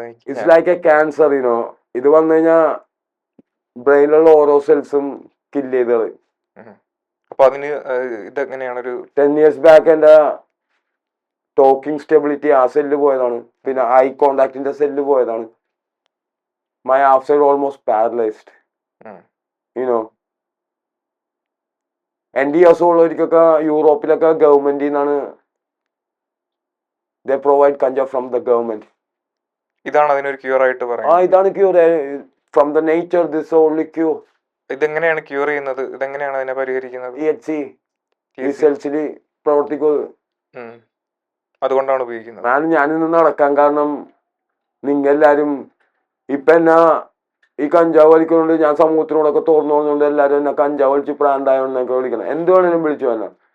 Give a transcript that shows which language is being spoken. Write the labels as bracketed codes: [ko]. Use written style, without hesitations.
[en] It's like a cancer, you know. [ml] ഇത് വന്നു കഴിഞ്ഞാൽ ബ്രെയിനിലുള്ള ഓരോ സെൽസും കില്ല് ചെയ്ത് കളയും. അപ്പൊ അതിന് ഇതെങ്ങനെയാണ്? ഒരു 10 years ബാക്ക് എന്റെ ടോക്കിംഗ് സ്റ്റെബിലിറ്റി ആ സെല്ല് പോയതാണ്. പിന്നെ ഐ കോണ്ടാക്ടിന്റെ സെല്ല് പോയതാണ്. [en] my half side almost paralyzed. Hmm. You know. [ml] എൻ്റെ ഈ അസുഖമുള്ളവർക്കൊക്കെ യൂറോപ്പിലൊക്കെ ഗവൺമെന്റിൽ നിന്നാണ് [en] they provide [ml] കഞ്ചാവ് [en] from the government. [ml] ഇതാണ് അതിനൊരു ക്യൂർ ആയിട്ട് ആ പറയുന്നത്. ഇതാണ് cure. [en] from the nature this only cure. [ml] ഇതെങ്ങനെയാണ് ക്യൂർ ചെയ്യുന്നത്? ഇതെങ്ങനെയാണ് അതിനെ പരിഹരിക്കുന്നത്? THC ഈ സെൽസിൽ പ്രവർത്തിക്കുന്നത്. അതുകൊണ്ടാണ് ഉപയോഗിക്കുന്നത്. ഞാനിന്ന് നടക്കാൻ കാരണം നിങ്ങളെല്ലാരും ഇപ്പൊ എന്നാ ഈ കഞ്ചാവ് വലിക്കുന്നുണ്ട്. ഞാൻ സമൂഹത്തിനോടൊക്കെ തുറന്നു പറഞ്ഞുകൊണ്ട് എല്ലാരും എന്നെ കഞ്ചാവ് വലിച്ച് പ്രാന്തായോന്നൊക്കെ വിളിക്കണം. എന്ത് വേണേലും വിളിച്ചു തന്നെ.